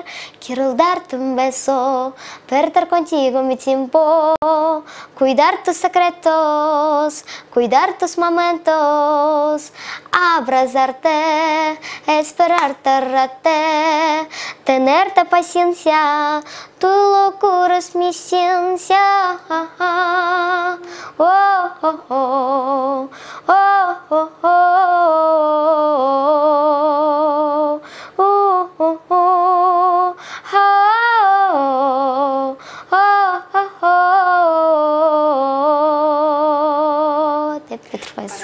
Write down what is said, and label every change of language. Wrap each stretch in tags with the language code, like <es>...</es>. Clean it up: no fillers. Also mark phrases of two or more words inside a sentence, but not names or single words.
<es>Quiero darte un beso, perder contigo mi tiempo, cuidar tus secretos, cuidar tus momentos, abrazarte, esperarte, tenerte paciencia, tu locura es mi ciencia. Oh, oh, oh, oh, oh, oh, oh, oh, oh.</es> <ky>Деп бүтүп коесуз.</ky>